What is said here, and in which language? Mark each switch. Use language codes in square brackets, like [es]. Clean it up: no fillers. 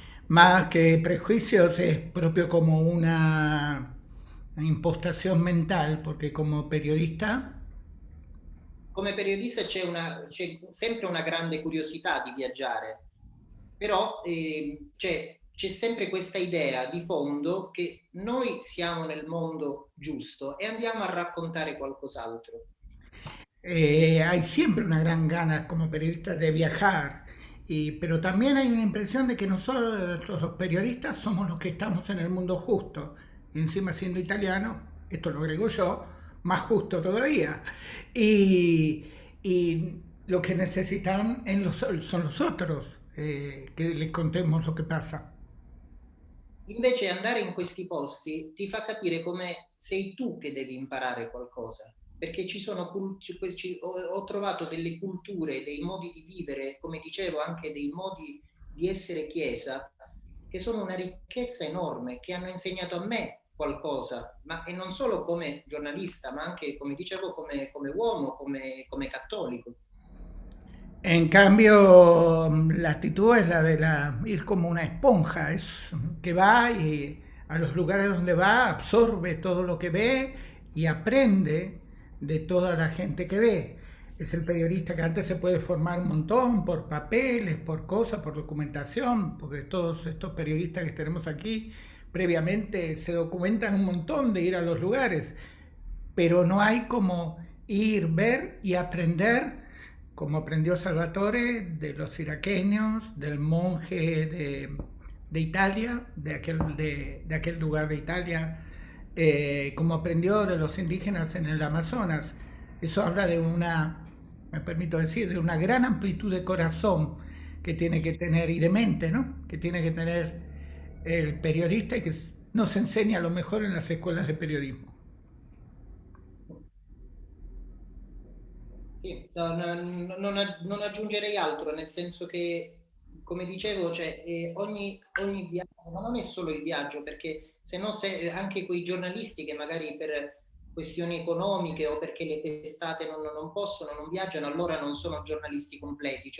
[es] Más que prejuicios es propio como una impostación mental, porque como periodista... [it] Come periodista c'è sempre una grande curiosità di viaggiare, però c'è sempre questa idea di fondo che noi siamo nel mondo giusto e andiamo a raccontare qualcos'altro. [es] Hay siempre una gran gana como periodista de viajar, pero también hay una impresión de que nosotros los periodistas somos los que estamos en el mundo justo. Y encima siendo italiano, esto lo agrego yo, más justo todavía. Y lo que necesitan son los otros, que les contemos lo que pasa. [it] Invece andare in questi posti ti fa capire come sei tu che devi imparare qualcosa, perché ho trovato delle culture, dei modi di vivere, come dicevo anche dei modi di essere chiesa, che sono una ricchezza enorme, che hanno insegnato a me qualcosa, e non solo come giornalista, ma anche, come dicevo, come uomo, come cattolico. [es] En cambio, la actitud es la de ir como una esponja, es que va y a los lugares donde va absorbe todo lo que ve y aprende de toda la gente que ve. Es el periodista que antes se puede formar un montón por papeles, por cosas, por documentación, porque todos estos periodistas que tenemos aquí previamente se documentan un montón de ir a los lugares, pero no hay como ir, ver y aprender, como aprendió Salvatore, de los iraqueños, del monje de Italia, de aquel lugar de Italia, como aprendió de los indígenas en el Amazonas. Eso habla de me permito decir, de una gran amplitud de corazón que tiene que tener, y de mente, ¿no?, que tiene que tener el periodista y que nos enseña a lo mejor en las escuelas de periodismo. [it] Sì, non aggiungerei altro, nel senso che, come dicevo, cioè, ogni viaggio, ma non è solo il viaggio, perché se no anche quei giornalisti che magari per questioni economiche o perché le testate non possono, non viaggiano, allora non sono giornalisti completi.